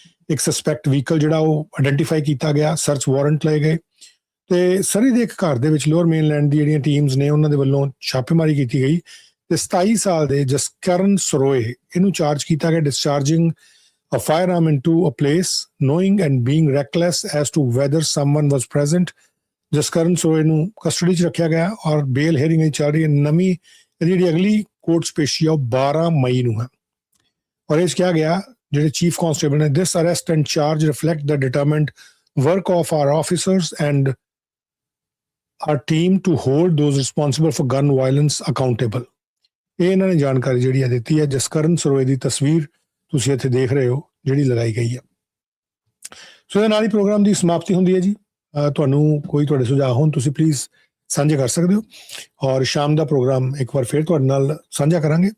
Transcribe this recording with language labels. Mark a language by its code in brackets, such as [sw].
[pa] ਇੱਕ suspect vehicle ਜਿਹੜਾ ਉਹ ਆਇਡੈਂਟੀਫਾਈ ਕੀਤਾ ਗਿਆ, ਸਰਚ ਵਾਰੰਟ ਲਏ ਗਏ ਤੇ ਸਰੀ ਦੇ ਇੱਕ ਘਰ ਦੇ ਵਿੱਚ ਲੋਅਰ ਮੇਨਲੈਂਡ ਦੀ ਜਿਹੜੀਆਂ ਟੀਮਸ ਨੇ ਉਹਨਾਂ ਦੇ ਵੱਲੋਂ ਛਾਪੇਮਾਰੀ ਕੀਤੀ ਗਈ ਤੇ 27 ਸਾਲ ਦੇ ਜਸਕਰਨ ਸਰੋਏ ਇਹਨੂੰ ਚਾਰਜ ਕੀਤਾ ਗਿਆ [en] Discharging a firearm into a place knowing and being reckless as to whether someone was present। [pa] Jaskaran Saroye ਨੂੰ ਕਸਟਡੀ 'ਚ ਰੱਖਿਆ ਗਿਆ ਔਰ ਬੇਲ ਹੀਅਰਿੰਗ ਚੱਲ ਰਹੀ ਹੈ। ਨਵੀਂ ਜਿਹੜੀ ਅਗਲੀ ਕੋਰਟ ਪੇਸ਼ੀ ਆ ਉਹ 12 ਮਈ ਨੂੰ ਹੈ ਔਰ ਇਹ 'ਚ ਕਿਹਾ ਗਿਆ ਜਿਹੜੇ ਚੀਫ ਕਾਂਸਟੇਬਲ ਨੇ, [en] this arrest and charge reflect the determined work of our officers and our team to hold those responsible for gun violence accountable। [pa] ਇਹ ਇਹਨਾਂ ਨੇ ਜਾਣਕਾਰੀ ਜਿਹੜੀ ਹੈ ਦਿੱਤੀ ਹੈ। ਜਸਕਰਨ ਸਰੋਏ ਦੀ ਤਸਵੀਰ ਤੁਸੀਂ ਇੱਥੇ ਦੇਖ ਰਹੇ ਹੋ ਜਿਹੜੀ ਲਗਾਈ ਗਈ ਹੈ। ਸੋ ਇਹਦੇ ਨਾਲ ਹੀ ਪ੍ਰੋਗਰਾਮ ਦੀ ਸਮਾਪਤੀ ਹੁੰਦੀ ਹੈ ਜੀ। ਤੁਹਾਨੂੰ ਕੋਈ ਤੁਹਾਡੇ ਸੁਝਾਅ ਹੋਣ ਤੁਸੀਂ ਪਲੀਜ਼ ਸਾਂਝੇ ਕਰ ਸਕਦੇ ਹੋ ਔਰ ਸ਼ਾਮ ਦਾ ਪ੍ਰੋਗਰਾਮ ਇੱਕ ਵਾਰ ਫਿਰ ਤੁਹਾਡੇ ਨਾਲ ਸਾਂਝਾ ਕਰਾਂਗੇ।